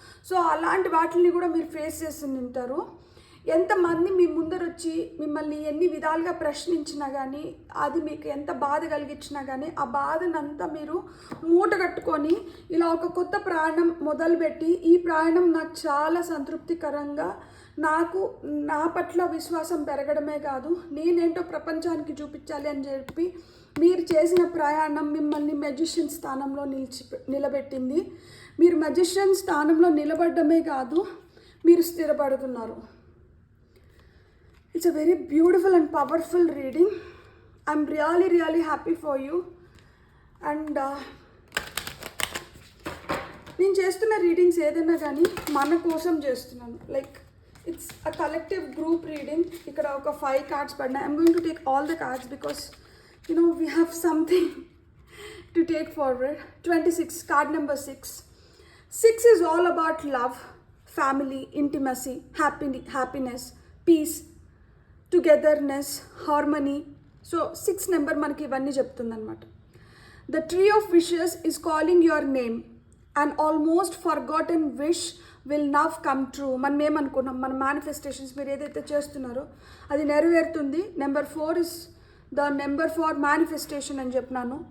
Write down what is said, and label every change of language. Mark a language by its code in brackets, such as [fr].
[te] So అలాంటి వాటిని కూడా మీరు ఫేస్ చేసి ఉంటారు. ఎంతమంది మీ ముందరొచ్చి మిమ్మల్ని ఎన్ని విధాలుగా ప్రశ్నించినా కానీ, అది మీకు ఎంత బాధ కలిగించినా కానీ, ఆ బాధనంతా మీరు మూట కట్టుకొని ఇలా ఒక కొత్త ప్రయాణం మొదలుపెట్టి, ఈ ప్రయాణం నాకు చాలా సంతృప్తికరంగా, నాకు నా పట్ల విశ్వాసం పెరగడమే కాదు, నేనేంటో ప్రపంచానికి చూపించాలి అని చెప్పి మీరు చేసిన ప్రయాణం మిమ్మల్ని మెజిషియన్ స్థానంలో నిలబెట్టింది. మీరు మెజిషియన్ స్థానంలో నిలబడమే కాదు, మీరు స్థిరపడుతున్నారు. [en] It's a very beautiful and powerful reading. I'm really happy for you. [te] And నేను చేస్తున్న రీడింగ్స్ ఏదైనా కానీ మన కోసం చేస్తున్నాను. [en] Like it's a collective group reading. [te] ఇక్కడ ఒక 5 కార్డ్స్ పడినాయి. [en] I'm going to take all the cards because we have something to take forward. 26, card number 6. 6 is all about love, family, intimacy, happiness, peace, togetherness, harmony. [te] So 6 number మనకి ఇవన్నీ చెప్తుందన్నమాట. [en] The tree of wishes is calling your name and almost forgotten wish will now come true. [te] మనం ఏమనుకున్నాం, మన manifestations మీరు ఏదైతే చేస్తున్నారో అది నెరవేరుతుంది. [en] number 4 is the number for manifestation [te] అని చెప్పినాను.